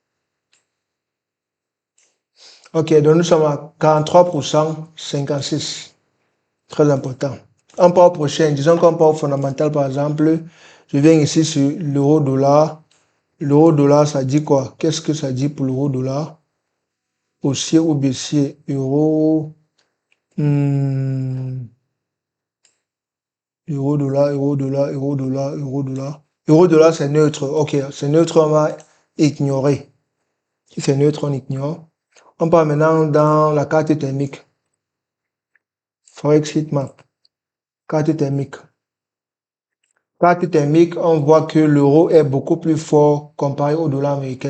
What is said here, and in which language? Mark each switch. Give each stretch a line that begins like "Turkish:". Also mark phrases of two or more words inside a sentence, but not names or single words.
French: Ok, donc nous sommes à 43%, 56. Très important. On part au prochain. Disons qu'on part au fondamental, par exemple. Je viens ici sur l'euro-dollar. L'euro-dollar, ça dit quoi? Qu'est-ce que ça dit pour l'euro-dollar? Haussier ou baissier? Euro. Euro-dollar, euro-dollar, euro-dollar, euro-dollar. Euro-dollar, c'est neutre. Ok, c'est neutre, on va ignorer. Si c'est neutre, on ignore. On part maintenant dans la carte thermique.
English: Forex Heatmap.
French: Carte thermique. Carte thermique, on voit que l'euro est beaucoup plus fort comparé au dollar américain.